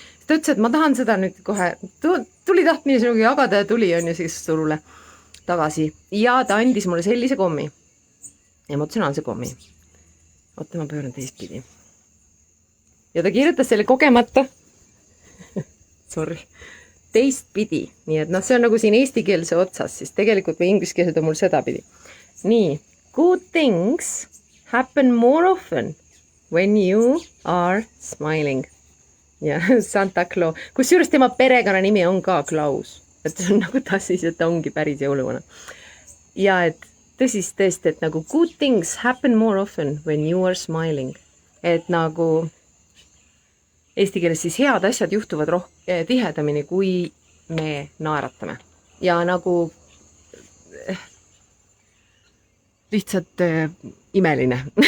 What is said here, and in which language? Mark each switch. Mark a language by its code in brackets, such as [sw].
[et] Ta ütles, et ma tahan seda nüüd kohe, tuli tahtmine sinuga jagada ja tuli siis turule tagasi ja ta andis mulle sellise kommi, emotsionaalse kommi. Oota, ma pööran teistpidi. Ja ta kirjutas selle kogemata sorry, teistpidi, nii et see on nagu siin eestikeelse otsas, siis tegelikult või ingliskeelsed on mul sedapidi. [en] Nii, good things happen more often when you are smiling. [et] Ja Santa Claus, kus juures tema perekonna nimi on ka Klaus, et see on nagu ta siis, et ta ongi päris jõuluvana. Ja et tõesti, et nagu [en] good things happen more often when you are smiling, [et] et nagu eesti keeles siis head asjad juhtuvad tihedamini, kui me naeratame ja nagu lihtsalt imeline.